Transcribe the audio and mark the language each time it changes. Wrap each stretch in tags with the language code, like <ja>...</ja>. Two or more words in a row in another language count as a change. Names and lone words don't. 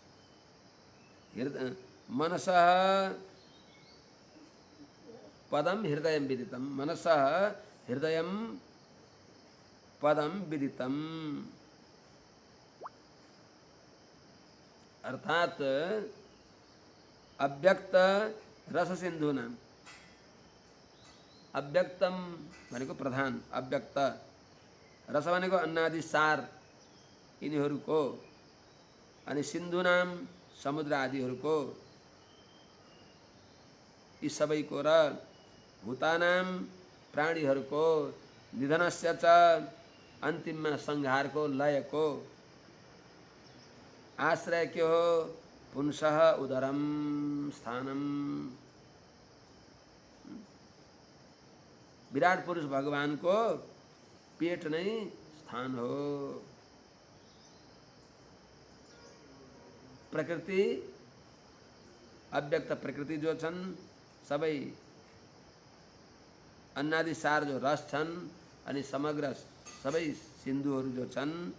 <sa>मनसः पदम हृदयम विदितम, मनसः हृदयम पदम विदितम। अर्थात अव्यक्त रस सिंधु नाम,</sa> <ne>अव्यक्तम भनेको प्रधान, अव्यक्त रस भनेको अन्नादि सार यिनीहरूको, अनि सिन्धु नाम समुद्र आदिहरूको, यी सबैको र भूतानाम प्राणीहरूको,</ne> <sa>निधनस्य च</sa> <ne>अन्तिममा संहारको लयको आश्रय के हो,</ne> <sa>पुंसः उदरम स्थानम।</sa> <ne>विराट पुरुष भगवान को पेट नै स्थान हो। प्रकृति अव्यक्त प्रकृति जो छन् सबै अन्नादि सार जो रस छन्, अनि समग्र सबै सिन्धुहरू जो छन्</ne>